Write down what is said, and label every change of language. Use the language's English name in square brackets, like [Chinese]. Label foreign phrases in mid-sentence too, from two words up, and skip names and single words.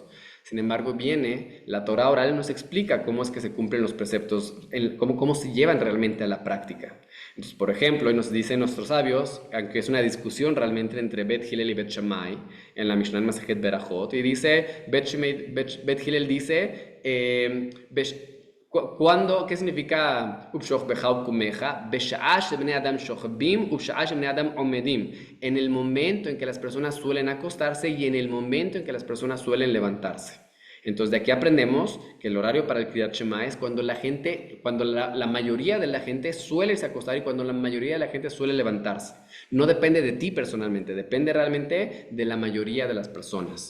[Spanish] Sin embargo, viene la Torah oral y nos explica cómo es que se cumplen los preceptos, cómo se llevan realmente a la práctica. Entonces, por ejemplo, nos dicen nuestros sabios, aunque es una discusión realmente entre Bet Hillel y Bet Shammai, en la Mishnah Masejet Berajot, y dice, Bet Hillel dice, ¿qué significa [Hebrew] ובשכבך ובקומך? בשעה שבני אדם שוכבים, ובשעה שבני אדם עומדים. [Spanish] En el momento en que las personas suelen acostarse y en el momento en que las personas suelen levantarse. Entonces, de aquí aprendemos que el horario para el Kriyat Shema es cuando la mayoría de la gente suele irse a acostar y cuando la mayoría de la gente suele levantarse. No depende de ti personalmente, depende realmente de la mayoría de las personas.